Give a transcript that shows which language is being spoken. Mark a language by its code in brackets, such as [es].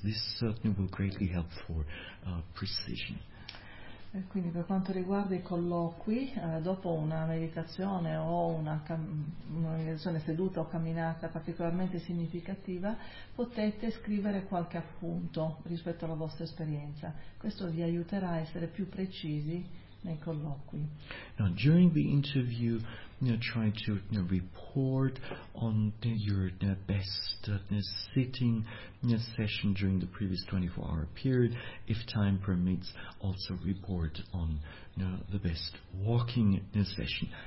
[en] This certainly will greatly help for precision. [it] Quindi per quanto riguarda i colloqui, dopo una meditazione o una meditazione seduta o camminata particolarmente significativa, potete scrivere qualche appunto rispetto alla vostra esperienza. Questo vi aiuterà a essere più precisi nei colloqui. [en] Now, during the interview, try to report on your best sitting session during the previous 24-hour period. If time permits, also report on the best walking session.